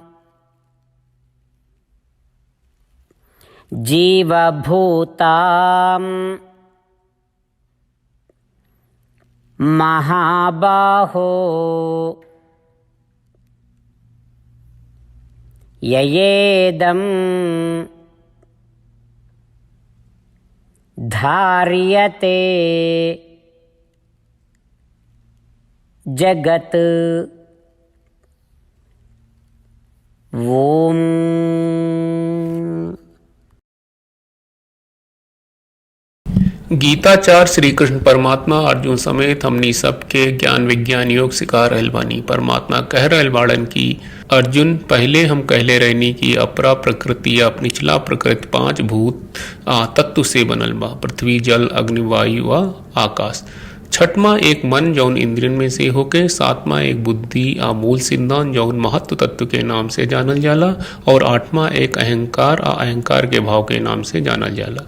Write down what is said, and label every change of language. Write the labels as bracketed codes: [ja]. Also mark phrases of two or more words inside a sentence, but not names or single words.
[sa] जीवभूताम् महाबाहो ययेदं धार्यते जगत। ओम। [bho] गीताचार्य श्री कृष्ण परमात्मा अर्जुन समेत हमनी सबके ज्ञान विज्ञान योग सिखा रहल बानी। परमात्मा कह रहल बाड़न की अर्जुन पहले हम कहले रहनी कि अपरा प्रकृति या निचला प्रकृति 5 भूत तत्व से बनल बा, पृथ्वी जल अग्नि वायु व आकाश। छठवां एक मन जौन इंद्रियन में से होके, सातवां एक बुद्धि मूल सिद्धांत जौन महत्व तत्व के नाम से जानल जाला, और 8वां एक अहंकार अहंकार के भाव के नाम से जानल जाला।